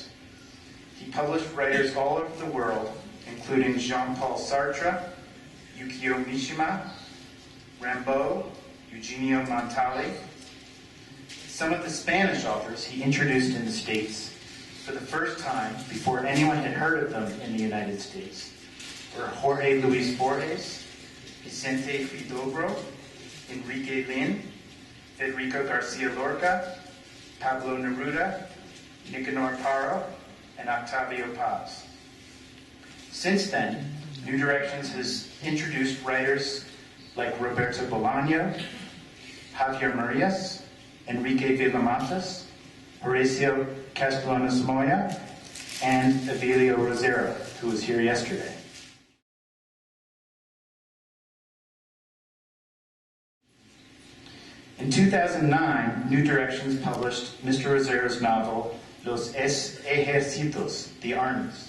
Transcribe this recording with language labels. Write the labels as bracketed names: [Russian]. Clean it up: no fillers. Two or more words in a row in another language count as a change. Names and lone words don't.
[English] He published writers all over the world, including Jean-Paul Sartre, Yukio Mishima, Rimbaud, Eugenio Montale. Some of the Spanish authors he introduced in the States for the first time before anyone had heard of them in the United States were Jorge Luis Borges, Vicente Huidobro, Enrique Lin, Federico Garcia Lorca, Pablo Neruda, Nicanor Parra, and Octavio Paz. Since then, New Directions has introduced writers like Roberto Bolaño, Javier Marias, Enrique Villamantas, Horacio Castellanos Moya, and Evelio Rosero, who was here yesterday. In 2009, New Directions published Mr. Rosero's novel, Los Ejércitos, The Armies.